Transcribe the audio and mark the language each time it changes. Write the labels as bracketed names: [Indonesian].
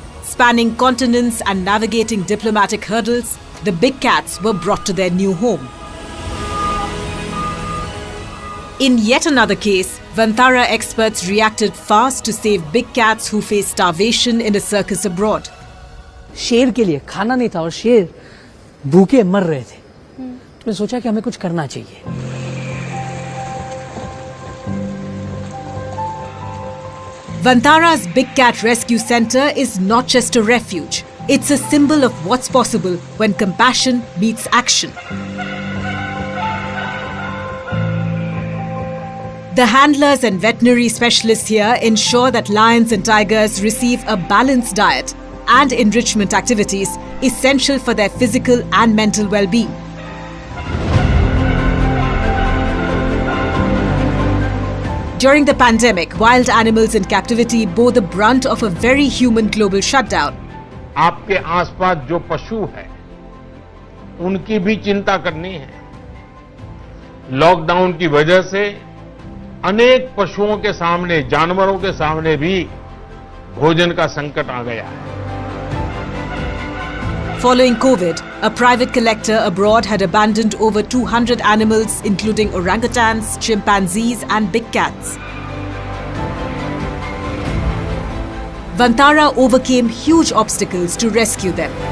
[English] Spanning continents and navigating diplomatic hurdles, the big cats were brought to their new home. In yet another case, Vantara experts reacted fast to save big cats who faced starvation in a circus abroad. [Hindi] शेर के लिए खाना नहीं था और शेर भूखे मर रहे थे, तो मैं सोचा कि हमें कुछ करना चाहिए। [English] Vantara's Big Cat Rescue Center is not just a refuge. It's a symbol of what's possible when compassion meets action. The handlers and veterinary specialists here ensure that lions and tigers receive a balanced diet and enrichment activities essential for their physical and mental well-being. During the pandemic, wild animals in captivity bore the brunt of a very human global shutdown. [Hindi] आपके आसपास जो पशु है, उनकी भी चिंता करनी है। लॉकडाउन की वजह से अनेक पशुओं के सामने, जानवरों के सामने भी भोजन का संकट आ गया है। [English] Following COVID, a private collector abroad had abandoned over 200 animals, including orangutans, chimpanzees, and big cats. Vantara overcame huge obstacles to rescue them.